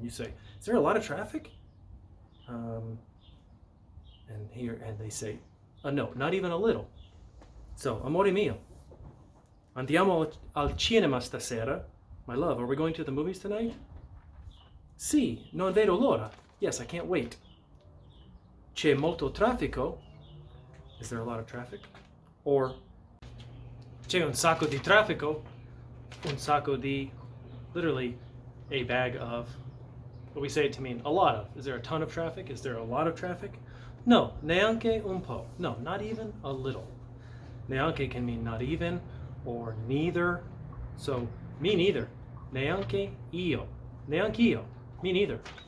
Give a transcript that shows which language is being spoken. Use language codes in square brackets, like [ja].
[en] You say, is there a lot of traffic? And they say, no, not even a little. So, [it] amore mio, andiamo al cinema stasera. [en] My love, are we going to the movies tonight? [it] Sì, non vedo l'ora. [en] Yes, I can't wait. [it] C'è molto traffico. [en] Is there a lot of traffic? [it] Or c'è un sacco di traffico. Un sacco di, [en] literally, a bag of. But we say it to mean a lot of. Is there a ton of traffic? Is there a lot of traffic? No, [it] neanche un po'. [en] No, not even a little. Neanche can mean not even or neither. So, me neither. [it] Neanche io. Neanch'io. [en] Me neither.